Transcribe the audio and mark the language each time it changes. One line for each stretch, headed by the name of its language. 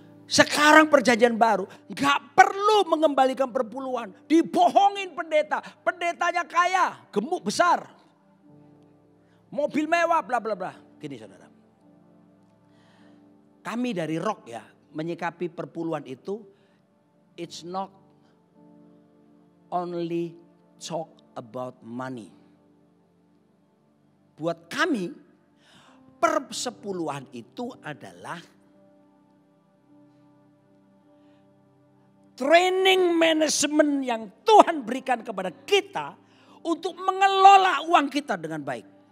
Indonesian: Sekarang perjanjian baru gak perlu mengembalikan perpuluhan. Dibohongin pendeta. Pendetanya kaya, gemuk besar. Mobil mewah bla bla bla. Gini saudara. Kami dari Rock ya menyikapi perpuluhan itu.
English: It's not only talk about money.
Indonesian: Buat kami persepuluhan itu adalah training manajemen yang Tuhan berikan kepada kita untuk mengelola uang kita dengan baik.